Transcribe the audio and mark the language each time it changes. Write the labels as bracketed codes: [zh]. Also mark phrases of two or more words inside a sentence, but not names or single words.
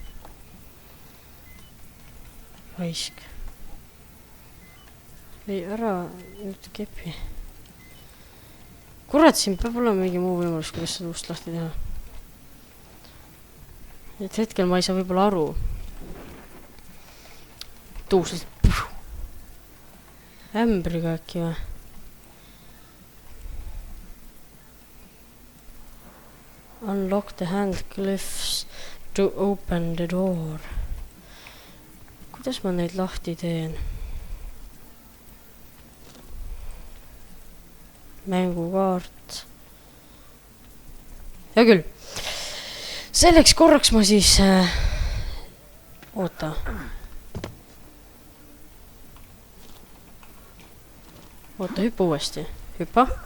[et] Raisk. Ei, ära nüüd kepi. Kurat, siin peab olema mingi muu võimalus, kuidas seda ust lahti teha. Et hetkel ma ei saa võib-olla aru. Tuusest. Ämbriga äkki või? [en] Unlock the hand glyphs to open the door. [et] Kuidas ma neid lahti teen? Mängukaart. Hea küll. Selleks korraks ma siis... Oota. Oota, hüppa uuesti. Hüppa.